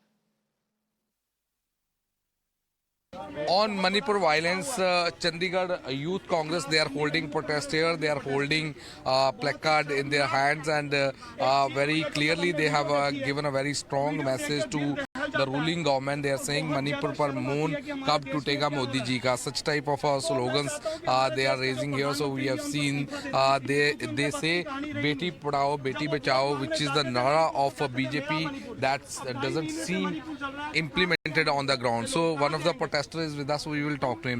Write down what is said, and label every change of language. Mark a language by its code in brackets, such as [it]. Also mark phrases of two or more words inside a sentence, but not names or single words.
[en] On Manipur violence, Chandigarh Youth Congress, they are holding protest here. They are holding placard in their hands, and very clearly they have given a very strong message to the ruling government. They are saying [hi] मणिपुर पर मौन कब टूटेगा मोदी जी का. [en] Such type of slogans they are raising here. So we have seen they say [hi] बेटी पढ़ाओ, बेटी बचाओ, [en] which is the nara of BJP that doesn't seem implemented on the ground. So one of the protesters is with us. We will talk to him.